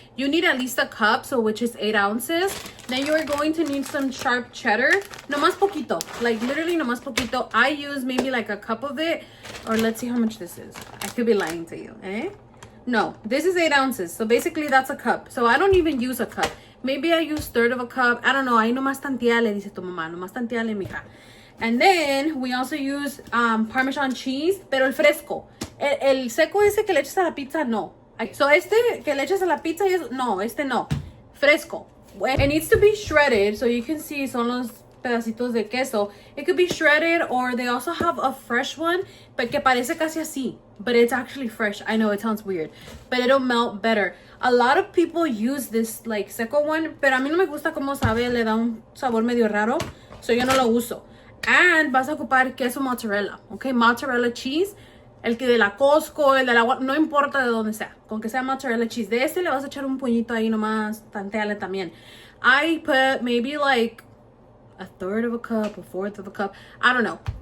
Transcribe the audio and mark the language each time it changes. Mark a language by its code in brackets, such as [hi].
[en] You need at least a cup, so which is 8 ounces. Then you are going to need some sharp cheddar. [es] Nomás poquito. [en] Like literally [es] nomás poquito. [en] I use maybe like a cup of it. Or let's see how much this is. I could be lying to you. No, this is 8 ounces. So basically that's a cup. So I don't even use a cup. Maybe I use third of a cup. I don't know. [es] Ahí nomás tanteale, dice tu mamá. Nomás tanteale, mija. [en] And then we also use Parmesan cheese, [es] pero el fresco. El seco ese que le echas a la pizza, no. So este que le echas a la pizza, no, este no. Fresco. [en] It needs to be shredded, so you can see [es] son los pedacitos de queso. [en] It could be shredded, or they also have a fresh one, but [es] que parece casi así. [en] But it's actually fresh. I know it sounds weird, but it'll melt better. A lot of people use this like seco one, [es] pero a mí no me gusta como sabe, le da un sabor medio raro, so yo no lo uso. And vas a ocupar queso mozzarella, okay? Mozzarella cheese, el que de la Costco, el de la, no importa de dónde sea, con que sea mozzarella cheese. De este le vas a echar un puñito ahí nomás, tanteale también. [en] I put maybe like a third of a cup, a fourth of a cup, I don't know.